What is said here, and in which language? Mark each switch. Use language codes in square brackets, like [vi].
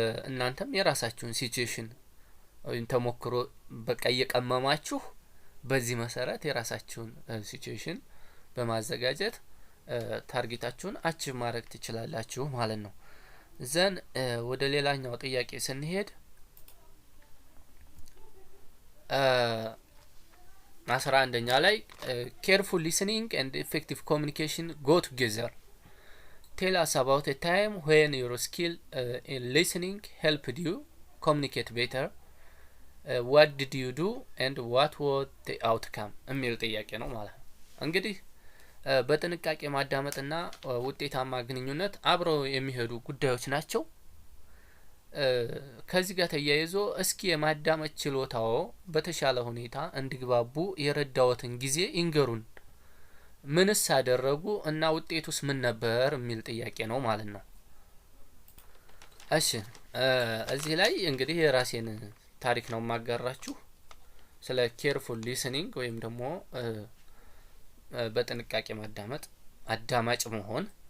[am] እናንተም የራሳችሁን ሲቹዌሽን ወይም ተሞክሮ በቃ እየቀመማችሁ በዚህ መሰረት የራሳችሁን ሲቹዌሽን በማዘጋጀት ታርጌታችሁን አቺቭ ማድረግ ትችላላችሁ ማለት ነው። ዘን ወደ ሌላኛው ጥያቄ ስንሄድ 11ኛ ላይ [en] careful listening and effective communication go together. Tell us about a time when your skill in listening helped you communicate better. What did you do and what was the outcome? [am] የሚል ጥያቄ ነው ማለት ነው። እንግዲህ በጥንቃቄ ማዳመጥና ውጤታማ ግንኙነት አብረው የሚሄዱ ጉዳዮች ናቸው። ከዚህ ጋር ተያይዞ እስኪ የማዳመጥ ችሎታው በተሻለ ሁኔታ እንዲግባቡ የረዳዎትን ጊዜ ይንገሩን። ምንስ አደረጉ እና ውጤቱስ ምን ነበር የሚል ጥያቄ ነው ማለት ነው። እሺ እዚህ ላይ እንግዲህ የራሴን ታሪክ ነው ማጋራችሁ ስለ ኬርፉል ሊስኒንግ ወይም ደግሞ በጥንቃቄ ማዳመጥ አዳማጭ መሆን